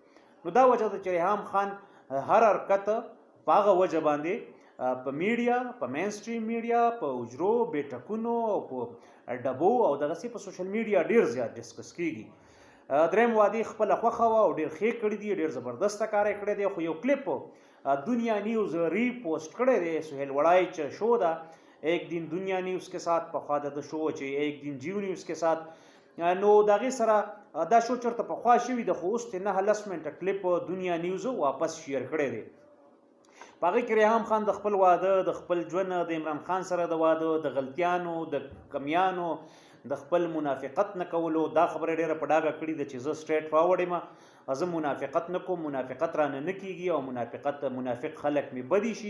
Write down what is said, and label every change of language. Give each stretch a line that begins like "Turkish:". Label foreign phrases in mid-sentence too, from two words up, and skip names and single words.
Pashto: نو دا وجه ده چې ریحام خان هر حرکت پاغه وجه باندې په میډیا، په
English: main stream media,
Pashto: په اجرو بیٹکونو او په ډبو او دغه سي په
English: social media
Pashto: ډیر زیات ډسکس کیږي. دریم وادي خپل خوخه او ډیر ښه کړی دی، ډیر زبردست کار کړی دی. خو یو کلیپ دنیا نیوز ری پوسټ کړی دی سہیل وړای چې شو
Urdu: دا ایک دن دنیا نیوز کے ساتھ
Pashto: په خاطر د شو چې
Urdu: ایک دن جیو نیوز کے ساتھ.
Pashto: نو دغه سره دا شو چرته په خوا شوی د خو اوس نه هلسمنت کلیپ دنیا نیوز واپس شیر کړی دی. پاغه کې ریحام خان د خپل واده، د خپل ژوند، د عمران خان سره د واده، د غلطیانو، د کمیانو، د خپل منافقت نه کولو دا خبره ډیره په ډاګه کړې ده چې زه
English: straight forward
Pashto: یم، زه منافقت نه کوم، منافقت رانه نه کیږي او منافق خلک می بدی شي.